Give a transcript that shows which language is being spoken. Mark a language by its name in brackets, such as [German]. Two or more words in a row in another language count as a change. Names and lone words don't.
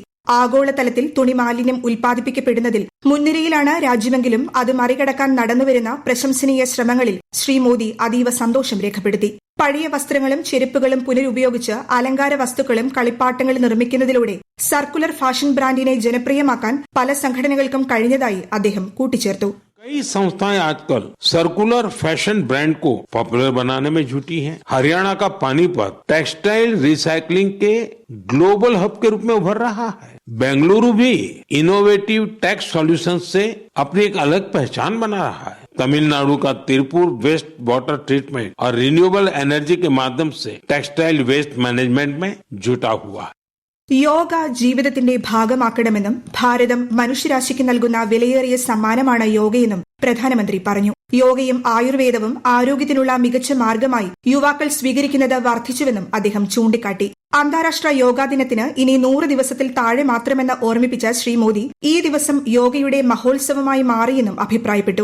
[Malayalam] ആഗോളതലത്തിൽ തുണി മാലിന്യം ഉൽപ്പാദിപ്പിക്കപ്പെടുന്നതിൽ മുൻനിരയിലാണ് രാജ്യമെങ്കിലും അത് മറികടക്കാൻ നടന്നുവരുന്ന പ്രശംസനീയ ശ്രമങ്ങളിൽ ശ്രീ മോദി അതീവ സന്തോഷം രേഖപ്പെടുത്തി. പഴയ വസ്ത്രങ്ങളും ചെരുപ്പുകളും പുനരുപയോഗിച്ച് അലങ്കാര വസ്തുക്കളും കളിപ്പാട്ടങ്ങളും നിർമ്മിക്കുന്നതിലൂടെ [English] circular fashion [Malayalam] ബ്രാൻഡിനെ ജനപ്രിയമാക്കാൻ പല സംഘടനകൾക്കും കഴിഞ്ഞതായി അദ്ദേഹം കൂട്ടിച്ചേർത്തു. [Hindi] कई संस्थाएं आजकल [English] circular fashion brand [Hindi] को पॉपुलर बनाने में जुटी हैं। हरियाणा का पानीपत [English] textile recycling [Hindi] के [English] global hub [Hindi] के रूप में उभर रहा है। बेंगलुरु भी [English] innovative tex solutions [Hindi] से अपनी एक अलग पहचान बना रहा है। तमिलनाडु का तिरुपुर [English] waste water treatment [Hindi] और [English] renewable energy [Hindi] के माध्यम से [English] textile waste management [Hindi] में जुटा हुआ है. [Malayalam] യോഗ ജീവിതത്തിന്റെ ഭാഗമാക്കണമെന്നും ഭാരതം മനുഷ്യരാശിക്ക് നൽകുന്ന വിലയേറിയ സമ്മാനമാണ് യോഗയെന്നും പ്രധാനമന്ത്രി പറഞ്ഞു. യോഗയും ആയുർവേദവും ആരോഗ്യത്തിനുള്ള മികച്ച മാർഗമായി യുവാക്കൾ സ്വീകരിക്കുന്നത് വർദ്ധിച്ചുവെന്നും അദ്ദേഹം ചൂണ്ടിക്കാട്ടി. അന്താരാഷ്ട്ര യോഗാ ദിനത്തിന് ഇനി 100 ദിവസത്തിൽ താഴെ മാത്രമെന്ന് ഓർമ്മിപ്പിച്ച ശ്രീ മോദി ഈ ദിവസം യോഗയുടെ മഹോത്സവമായി മാറിയെന്നും അഭിപ്രായപ്പെട്ടു.